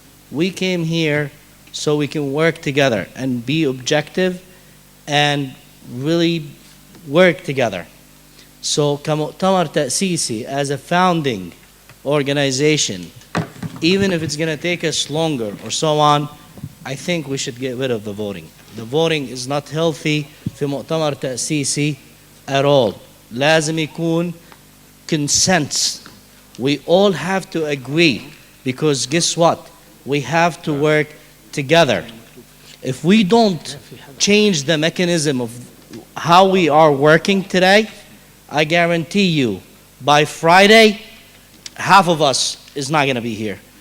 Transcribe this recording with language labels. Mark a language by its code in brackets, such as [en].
[en] We came here so we can work together and be objective and really work together. So [ar] كمؤتمر تأسيسي, [en] as a founding organization, even if it's going to take us longer or so on, I think we should get rid of the voting. The voting is not healthy [ar] في مؤتمر تأسيسي [en] at all. [ar] لازم يكون consent. [en] We all have to agree, because guess what? We have to work together. If we don't change the mechanism of how we are working today, I guarantee you by Friday, half of us is not going to be here.